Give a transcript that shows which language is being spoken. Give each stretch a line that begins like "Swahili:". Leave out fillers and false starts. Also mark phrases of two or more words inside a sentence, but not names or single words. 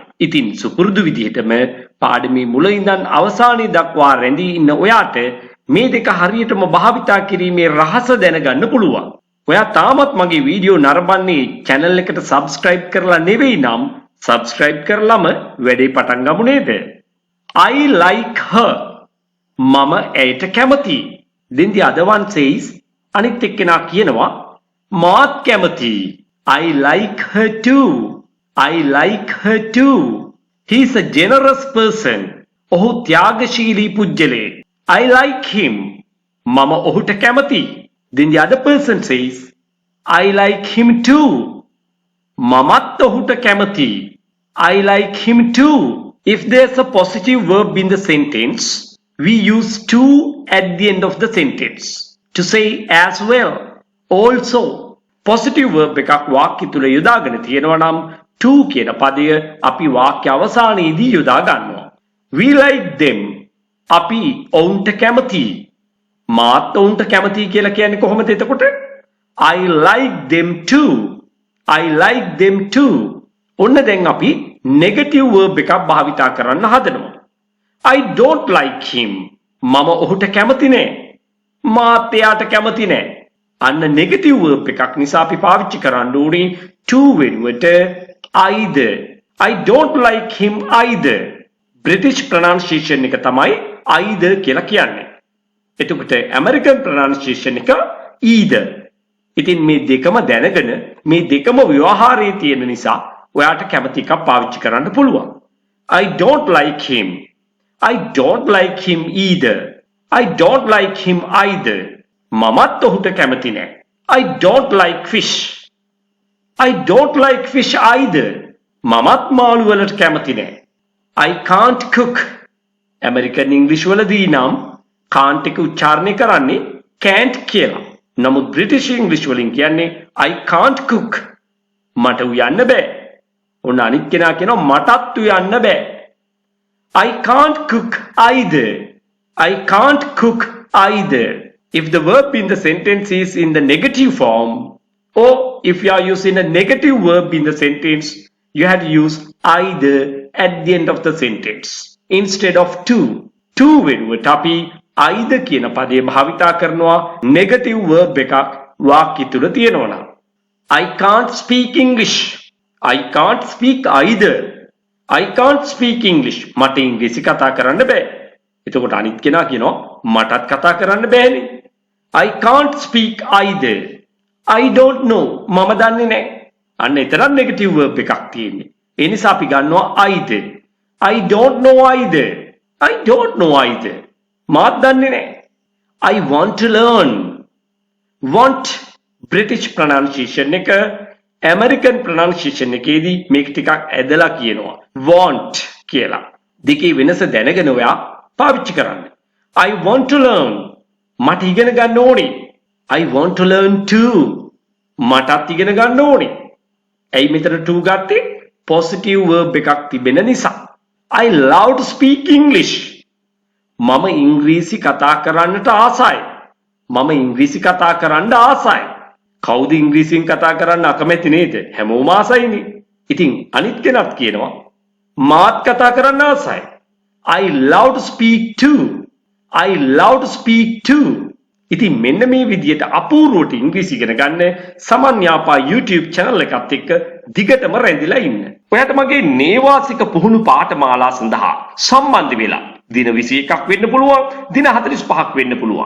Sinhala: ඉතින් සුපුරුදු විදිහටම පාඩමේ මුල ඉඳන් අවසානයේ දක්වා රැඳී ඉන්න ඔයාට මේ දෙක හරියටම භාවිතා කිරීමේ රහස දැනගන්න පුළුවන්. ඔයා තාමත් මගේ වීඩියෝ නරඹන්නේ channel එකට subscribe කරලා නෙවෙයි නම් subscribe කරලම වැඩේ පටන් ගමු නේද?
English: I like her.
Sinhala: මම ඇයට කැමතියි.
English: Then the other one says
Sinhala: අනිත් එක්කෙනා කියනවා මාත් කැමතියි.
English: I like her too. I like her too. He is a generous person.
Sinhala: ඔහු ත්‍යාගශීලී පුජ්‍යලයෙක්.
English: I like him.
Sinhala: මම ඔහුට කැමතියි.
English: Then the other person says I like him too.
Sinhala: මමත් ඔහුට කැමතියි.
English: I like him too. If there's a positive verb in the sentence, we use to at the end of the sentence to say as well.
Sinhala: Also,
English: positive verb
Sinhala: එකක් වාක්‍ය තුල යොදාගෙන තියෙනවා නම් to කියන පදය අපි වාක්‍ය අවසානයේදී යොදා ගන්නවා.
English: We like them.
Sinhala: අපි ඔවුන්ට කැමතියි. මාත් ඔවුන්ට කැමතියි කියලා කියන්නේ කොහොමද එතකොට?
English: I like them too. I like them too.
Sinhala: ඔන්න දැන් අපි
English: negative verb
Sinhala: එකක් භාවිතා කරන්න හදනවා.
English: I don't like him.
Sinhala: මම ඔහුට කැමති නෑ. මාත් එයාට කැමති නෑ. අන්න
English: negative verb
Sinhala: එකක් නිසා අපි පාවිච්චි කරන්න ඕනේ to වෙනුවට either.
English: I don't like him either. British pronunciation
Sinhala: එක තමයි
English: either
Sinhala: කියලා කියන්නේ. එතකොට
English: American pronunciation
Sinhala: එක either. ඉතින් මේ දෙකම දැනගෙන මේ දෙකම ව්‍යවහාරයේ තියෙන නිසා ඔයාට කැමති එකක් පාවිච්චි කරන්න පුළුවන්.
English: I don't like him. I don't like him either. I don't like him either.
Sinhala: මමත් ඔහුට කැමති නෑ.
English: I don't like fish. I don't like fish either.
Sinhala: මමත් මාළු වලට කැමති නෑ.
English: I can't cook. American English
Sinhala: වලදී නම් can't එක උච්චාරණය කරන්නේ can't කියලා. නමුත්
English: British English
Sinhala: වලින් කියන්නේ
English: I can't cook.
Sinhala: මට උයන්න බෑ. ඔන්න අනිත් කෙනා කියනවා මටත් උයන්න බෑ.
English: I can't cook either. I can't cook either. If the verb in the sentence is in the negative form, or if you are using a negative verb in the sentence, you have to use either at the end of the sentence instead of to.
Sinhala: To වෙනුවට අපි either කියන පදේ භාවිතා කරනවා
English: negative verb
Sinhala: එකක් වාක්‍ය තුල තියෙනවා නම්.
English: I can't speak English. I can't speak either. I can't speak English.
Sinhala: මට ඉංග්‍රීසි කතා කරන්න බෑ. එතකොට අනිත් කෙනා කියනවා මටත් කතා කරන්න බෑනේ.
English: I can't speak either. I don't know.
Sinhala: මම දන්නේ නැහැ. අන්න එතරම්
English: negative verb
Sinhala: එකක් තියෙන්නේ. ඒ නිසා අපි ගන්නවා either.
English: I don't know either. I don't know either.
Sinhala: මාත් දන්නේ නැහැ.
English: I want to learn. Want British pronunciation එක American pronunciation
Sinhala: එකේදී මේක ටිකක් ඇදලා කියනවා. Want කියලා. දෙකේ වෙනස දැනගෙන ඔයා පාවිච්චි කරන්න.
English: I want to learn.
Sinhala: මට ඉගෙන ගන්න ඕනේ.
English: I want to learn too.
Sinhala: මටත් ඉගෙන ගන්න ඕනේ. ඇයි මෙතන to ගත්තේ?
English: positive verb
Sinhala: එකක් තිබෙන නිසා.
English: I love to speak English.
Sinhala: මම ඉංග්‍රීසි කතා කරන්නට ආසයි. මම ඉංග්‍රීසි කතා කරන්න ආසයි. කවුද ඉංග්‍රීසියෙන් කතා කරන්න අකමැති නේද? හැමෝම ආසයිනේ. ඉතින් අනිත් කෙනත් කියනවා මාත් කතා කරන්න ආසයි.
English: I love to speak too. I love to speak too.
Sinhala: ඉතින් මෙන්න මේ විදිහට අපූර්වට ඉංග්‍රීසි ඉගෙන ගන්න සමන්යාපා YouTube channel එකත් එක්ක දිගටම රැඳිලා ඉන්න. ඔයාට මගේ නේවාසික පුහුණු පාඨමාලා සඳහා සම්බන්ධ වෙලා දින 21ක් වෙන්න පුළුවන්, දින 45ක් වෙන්න පුළුවන්.